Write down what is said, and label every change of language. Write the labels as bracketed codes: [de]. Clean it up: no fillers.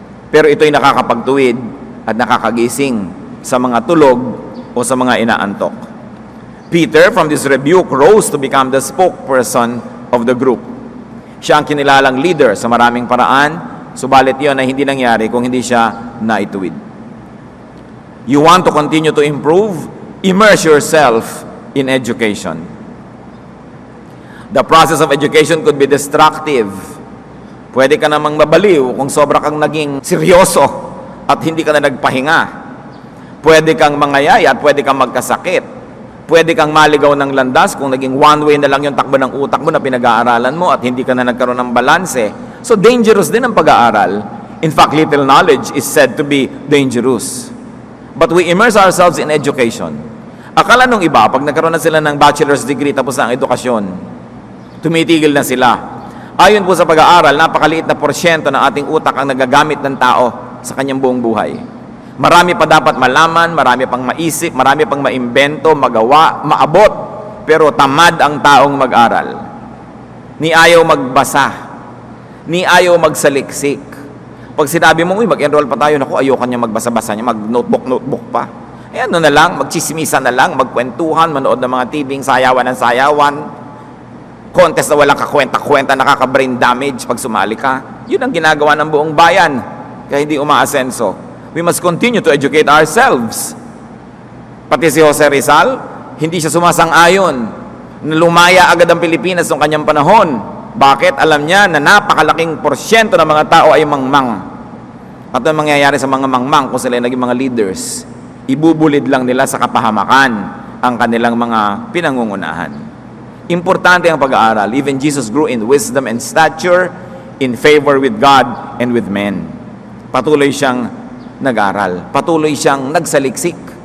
[tl] Pero ito'y nakakapagtuwid at nakakagising sa mga tulog o sa mga inaantok. [en] Peter, from this rebuke, rose to become the spokesperson of the group. [tl] Siya ang kinilalang leader sa maraming paraan, subalit yun ay hindi nangyari kung hindi siya naituwid. [en] You want to continue to improve? Immerse yourself in education. The process of education could be destructive. [tl] Pwede ka namang mabaliw kung sobra kang naging seryoso at hindi ka na nagpahinga. Pwede kang mangayaya at pwede kang magkasakit. Pwede kang maligaw ng landas kung naging one way na lang yung takbo ng utak mo na pinag-aaralan mo at hindi ka na nagkaroon ng balanse. So dangerous din ang pag-aaral. [en] In fact, little knowledge is said to be dangerous. But we immerse ourselves in education. [tl] Akala nung iba, pag nagkaroon na sila ng bachelor's degree tapos ang edukasyon, tumitigil na sila. Ayon po sa pag-aaral, napakaliit na porsyento ng ating utak ang nagagamit ng tao sa kanyang buong buhay. Marami pa dapat malaman, marami pang maisip, marami pang maimbento, magawa, maabot. Pero tamad ang taong mag-aral. Ni ayaw magbasa. Ni ayaw magsaliksik. Pag sinabi mo, mag-enroll pa tayo, naku, ayoko niya magbasa-basa niya, mag-notebook pa. Eh ano na lang, magchismisa na lang, magkwentuhan, manood ng mga TV, sayawan ng sayawan, contest na walang kakwenta-kwenta, nakaka-brain damage pag sumali ka. Yun ang ginagawa ng buong bayan, kaya hindi umaasenso. [en] We must continue to educate ourselves. [tl] Pati si Jose Rizal, hindi siya sumasang-ayon na lumaya agad ang Pilipinas noong kanyang panahon. Bakit? Alam niya na napakalaking porsyento ng mga tao ay mangmang. At ang mangyayari sa mga mangmang kung sila ay naging mga leaders, ibubulid lang nila sa kapahamakan ang kanilang mga pinangungunahan. Importante ang pag-aaral. [en] Even Jesus grew in wisdom and stature, in favor with God and with men. [tl] Patuloy siyang nag-aral. Patuloy siyang nagsaliksik.